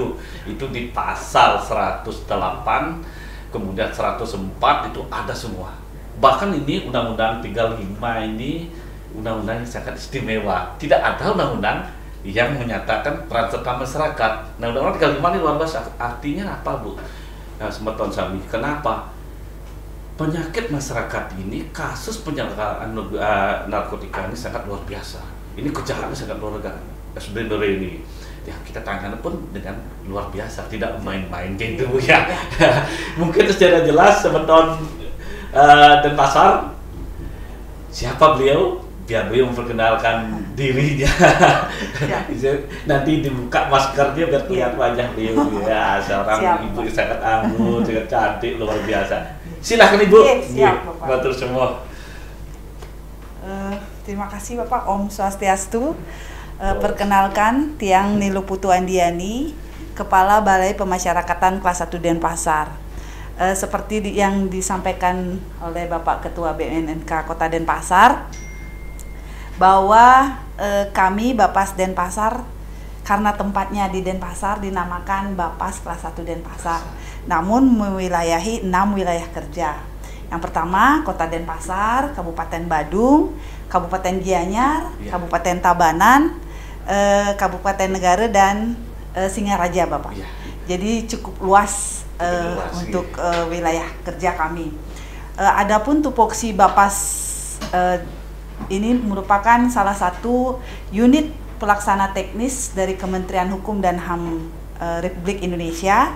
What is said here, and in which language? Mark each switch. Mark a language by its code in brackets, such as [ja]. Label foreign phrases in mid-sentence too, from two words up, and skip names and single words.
[id] Itu di pasal 108 kemudian 104 itu ada semua. Bahkan ini Undang-Undang 35 ini undang-undang yang sangat istimewa. Tidak ada undang-undang yang menyatakan peran serta masyarakat. Nah, Undang-Undang 35 ini luar biasa. Artinya apa Bu? Nah, [ban] semeton sami. [id] Kenapa? Penyakit masyarakat ini, kasus penyalahgunaan narkotika ini sangat luar biasa. Ini kejahatan sangat luar biasa. Sebenarnya ini ya kita tangani pun dengan luar biasa, tidak main-main gitu ya. Mungkin secara jelas semeton Denpasar, siapa beliau? Biar beliau memperkenalkan dirinya. Nanti dibuka maskernya biar kelihatan wajah beliau ya. Seorang ibu yang sangat anggun, sangat cantik, luar biasa. Silahkan Ibu. Siap, Bapak. Matur semua. Terima kasih Bapak. [ban] Om Swastiastu. [id] Perkenalkan, Tiang Niluh Putu Adnyani, Kepala Balai Pemasyarakatan Kelas 1 Denpasar. Seperti yang disampaikan oleh Bapak Ketua BNNK Kota Denpasar, bahwa kami Bapas Denpasar, karena tempatnya di Denpasar dinamakan Bapas Kelas 1 Denpasar, namun mewilayahi 6 wilayah kerja. Yang pertama Kota Denpasar, Kabupaten Badung, Kabupaten Gianyar, Kabupaten Tabanan, Kabupaten Negara, dan Singaraja Bapak. Jadi cukup luas untuk wilayah kerja kami. Adapun tupoksi Bapas ini merupakan salah satu unit pelaksana teknis dari Kementerian Hukum dan HAM Republik Indonesia.